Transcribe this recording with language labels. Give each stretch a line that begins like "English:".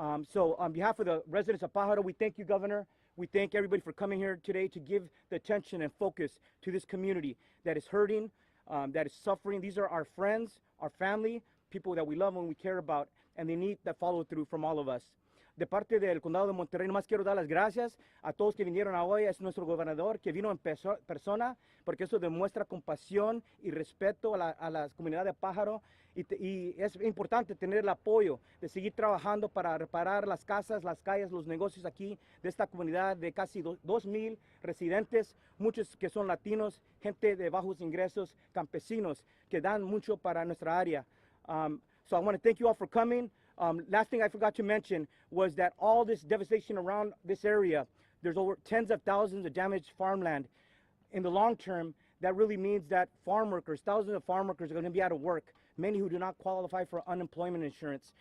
English: So on behalf of the residents of Pájaro, we thank you, Governor. We thank everybody for coming here today to give the attention and focus to this community that is hurting, that is suffering. These are our friends, our family, people that we love and we care about, and they need that follow through from all of us.
Spanish: De parte del Condado de Monterrey, nomás quiero dar las gracias a todos que vinieron hoy. Es nuestro gobernador que vino en persona, porque eso demuestra compasión y respeto a la comunidad de Pájaro. Y es importante tener el apoyo de seguir trabajando para reparar las casas, las calles, los negocios aquí de esta comunidad de casi 2,000 residentes, muchos que son latinos, gente de bajos ingresos, campesinos, que dan mucho para nuestra área.
English: So I want to thank you all for coming. Last thing I forgot to mention was that all this devastation around this area, there's over tens of thousands of damaged farmland. In the long term, that really means that farm workers, thousands of farm workers are going to be out of work, many who do not qualify for unemployment insurance.